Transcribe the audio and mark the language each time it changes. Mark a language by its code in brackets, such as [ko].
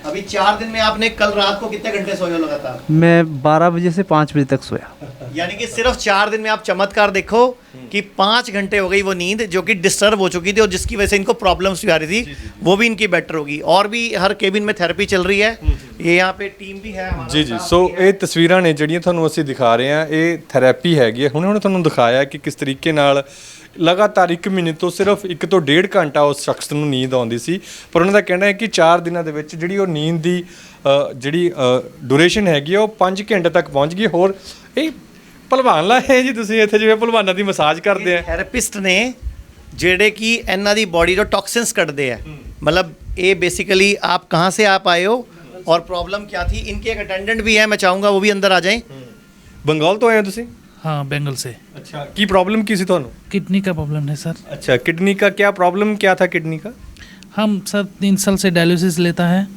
[hi] अभी 4 दिन में आपने कल रात को कितने घंटे सोए हो लगातार? मैं 12 बजे से 5 बजे तक सोया। यानी कि सिर्फ 4 दिन में आप चमत्कार देखो कि 5 घंटे हो गई वो नींद जो कि डिस्टर्ब हो चुकी थी, और जिसकी वजह से इनको प्रॉब्लम्स भी आ रही थी, वो भी इनकी बेटर होगी। और भी हर केबिन में थेरेपी चल रही है, ये यहाँ पे टीम भी है हमारा। [pa] जी सो ਇਹ ਤਸਵੀਰਾਂ ਨੇ ਜਿਹੜੀਆਂ ਤੁਹਾਨੂੰ ਅਸੀਂ ਦਿਖਾ ਰਹੇ ਹਾਂ, ਇਹ ਥੈਰੇਪੀ ਹੈਗੀ ਹੈ। ਹੁਣੇ ਤੁਹਾਨੂੰ ਦਿਖਾਇਆ ਕਿ ਕਿਸ ਤਰੀਕੇ ਨਾਲ ਲਗਾਤਾਰ 1 ਮਹੀਨੇ ਤੋਂ ਸਿਰਫ 1 ਤੋਂ 1.5 ਘੰਟਾ ਉਸ ਸ਼ਖਸ ਨੂੰ ਨੀਂਦ ਆਉਂਦੀ ਸੀ, ਪਰ ਉਹਨਾਂ ਦਾ ਕਹਿਣਾ ਹੈ ਕਿ 4 ਦਿਨਾਂ ਦੇ ਵਿੱਚ ਜਿਹੜੀ ਉਹ ਨੀਂਦ ਦੀ ਜਿਹੜੀ ਡਿਊਰੇਸ਼ਨ ਹੈਗੀ ਉਹ 5 ਘੰਟੇ ਤੱਕ ਪਹੁੰਚ ਗਈ। ਹੋਰ ਇਹ ਭਲਵਾਨ ਲਾਏ ਜੀ ਤੁਸੀਂ ਇੱਥੇ, ਜਿਵੇਂ ਭਲਵਾਨਾਂ ਦੀ ਮਸਾਜ ਕਰਦੇ ਆ। ਥੈਰੇਪਿਸਟ ਨੇ ਜਿਹੜੇ ਕਿ ਇਹਨਾਂ ਦੀ ਬੋਡੀ ਤੋਂ ਟੌਕਸਿਨਸ ਕੱਢਦੇ ਆ। [hi] मतलब ये बेसिकली आप कहाँ से आप आए हो और प्रॉब्लम क्या थी? इनके एक अटेंडेंट भी है, मैं चाहूँगा वो भी अंदर आ जाएं। [pa] बंगाल तो आए हो तुसी? [hi] हाँ, बंगाल से। [pa] अच्छा, की प्रॉब्लम की सी ਤੁਹਾਨੂੰ? [hi] किडनी का प्रॉब्लम है सर। अच्छा, किडनी का क्या प्रॉब्लम क्या था किडनी का? हम सर 3 साल से डायलिसिस लेता है।